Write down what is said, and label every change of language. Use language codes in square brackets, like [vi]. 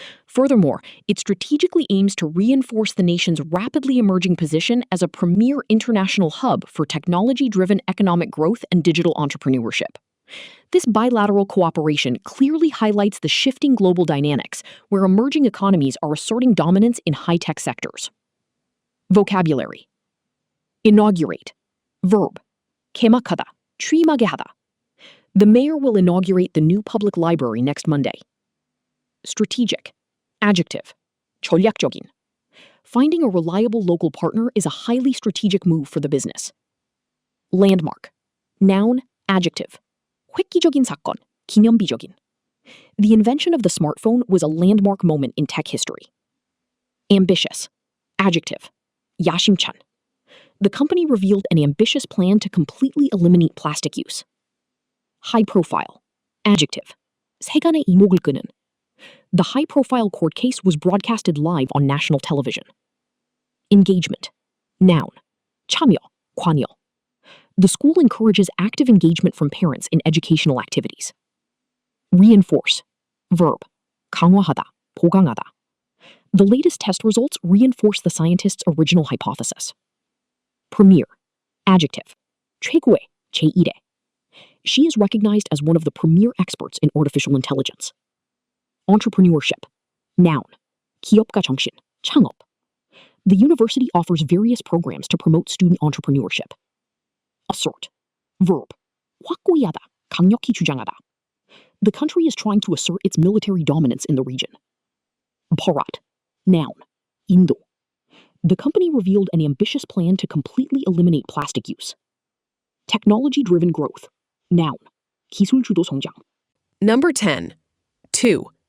[en] Furthermore, it strategically aims to reinforce the nation's rapidly emerging position as a premier international hub for technology-driven economic growth and digital entrepreneurship. This bilateral cooperation clearly highlights the shifting global dynamics where emerging economies are asserting dominance in high-tech sectors. Vocabulary. Inaugurate. Verb. [ko] 개막하다, 취임하게 하다. [en] The mayor will inaugurate the new public library next Monday. Strategic. Adjective. [ko] 전략적인. [en] Finding a reliable local partner is a highly strategic move for the business. Landmark. Noun. Adjective. [ko] 획기적인 사건, 기념비적인. [en] The invention of the smartphone was a landmark moment in tech history. Ambitious. Adjective. [ko] 야심찬. [en] The company revealed an ambitious plan to completely eliminate plastic use. High profile. Adjective. [ko] 세간의 이목을 끄는. [en] The high-profile court case was broadcasted live on national television. Engagement. Noun. [ko] 참여, 관여. [en] The school encourages active engagement from parents in educational activities. Reinforce. Verb. [ko] 강화하다, 보강하다. [en] The latest test results reinforce the scientists' original hypothesis. Premier. Adjective. [ko] 최고의, 제1의. [en] She is recognized as one of the premier experts in artificial intelligence. Entrepreneurship. Noun. [ko] 기업가 정신, 창업. [en] The university offers various programs to promote student entrepreneurship. Assert. Verb. [ko] 확고히 하다, 강력히 주장하다. [en] The country is trying to assert its military dominance in the region. Bharat. Noun. 인도. The company revealed an ambitious plan to completely eliminate plastic use. Technology-driven growth. Noun. [ko] 기술 주도 성장. [en] Number 10. 2.